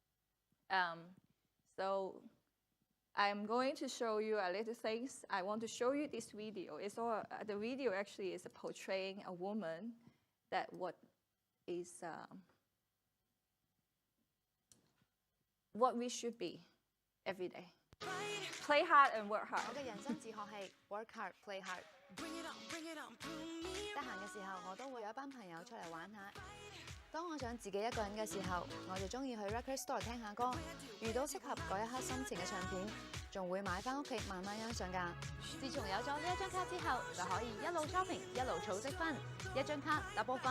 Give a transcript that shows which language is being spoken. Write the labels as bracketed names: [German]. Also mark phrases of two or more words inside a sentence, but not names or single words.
[English] So I'm going to show you a little things. I want to show you this video. It's all, the video actually is portraying a woman that what we should be every day. Play hard and work hard. [Cantonese] 我嘅人生自學係 [English] work hard, play hard。 [Cantonese] 得閒嘅時候，我都會有一班朋友出嚟玩下。當我想自己一個人嘅時候，我就中意去 [English] record store [Cantonese] 聽下歌，遇到適合嗰一刻心情嘅唱片，仲會買翻屋企慢慢欣賞㗎。自從有咗呢一張卡之後，就可以一路 shopping 一路儲積分，一張卡 double 分。